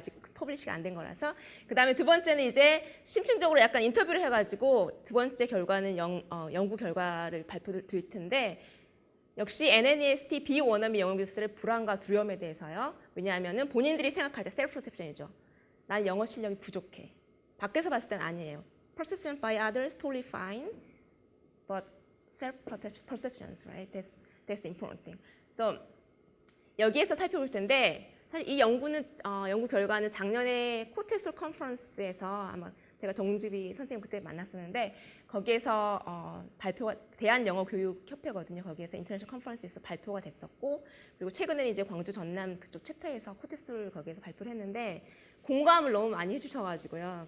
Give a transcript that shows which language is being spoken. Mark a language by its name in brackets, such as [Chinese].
[Korean] 아직 퍼블리시가 안 된 거라서. 그다음에 두 번째는 이제 심층적으로 약간 인터뷰를 해가지고 두 번째 결과는 연구 결과를 발표드릴 텐데 역시 NNEST 비원어민 영어 교사들의 불안과 두려움에 대해서요. 왜냐하면은 본인들이 생각할 때 셀프 퍼셉션이죠. 난 영어 실력이 부족해. 밖에서 봤을 땐 아니에요. [English] Perception by others totally fine, but self perceptions, right? That's the important thing. [Korean] So 여기에서 살펴볼 텐데 사실 이 연구 결과는 작년에 코테솔 컨퍼런스에서 아마 제가 정주비 선생님 그때 만났었는데 거기에서 대한영어교육협회거든요. 거기에서 인터내셔널 컨퍼런스에서 발표가 됐었고 그리고 최근에는 이제 광주 전남 그쪽 챕터에서 코테솔 거기에서 발표를 했는데 공감을 너무 많이 해주셔가지고요.